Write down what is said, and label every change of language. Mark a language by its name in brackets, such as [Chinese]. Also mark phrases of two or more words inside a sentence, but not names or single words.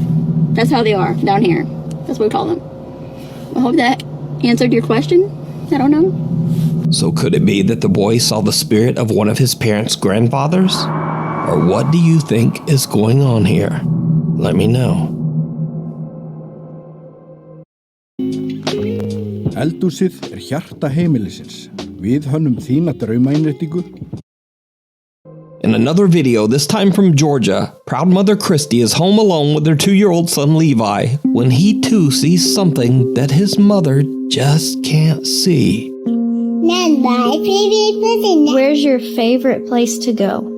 [English] That's how they are down here. That's what we call them. I hope that answered your question. I don't know. So could it be that the boy saw the spirit of one of his parents' grandfathers? Or what do you think is going on here? Let me know. [Icelandic] Eldhúsið hjarta heimilisins. Við hönnum þína draumainnréttingu. [English] In another video, this time from Georgia, proud mother Christy is home alone with their 2-year-old son Levi when he too sees something that his mother just can't see. Where's your favorite place to go?